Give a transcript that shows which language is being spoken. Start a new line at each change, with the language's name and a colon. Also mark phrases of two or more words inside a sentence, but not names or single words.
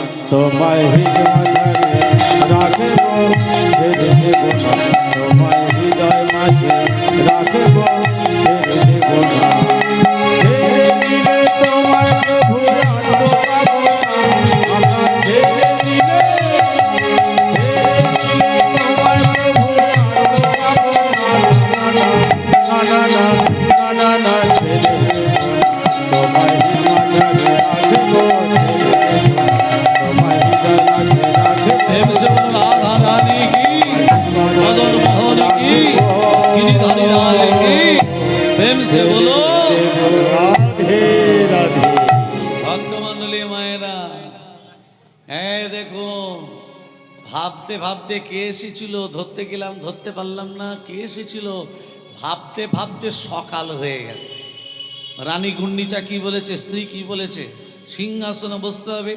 Bangla: তোমায় হৃদয় মাঝারে রাখব ছেড়ে দেব না তোমায় হৃদয় মাঝে রাখব ছেড়ে দেব না ছেড়ে দিলে তোমায় প্রভু আর তো পাবো না আমরা ছেড়ে দিলে তোমায় প্রভু আর তো পাবো না না না না না না ছেড়ে দেব না তোমায় হৃদয় মাঝারে রাখব
Hindi: प्रेम से बोलो राधा रानी की, मदन मोहन की, गिरिधारी लाल की, प्रेम से बोलो
Bangla: রাধে রাধে ভক্তমণ্ডলী মায়েরা। হ্যাঁ দেখো, ভাবতে ভাবতে কে এসেছিল, ধরতে গেলাম ধরতে পারলাম না, কে এসেছিল, ভাবতে ভাবতে সকাল হয়ে গেল। রানী ঘূর্ণিচা কি বলেছে, স্ত্রী কি বলেছে, সিংহাসনে বসতে হবে।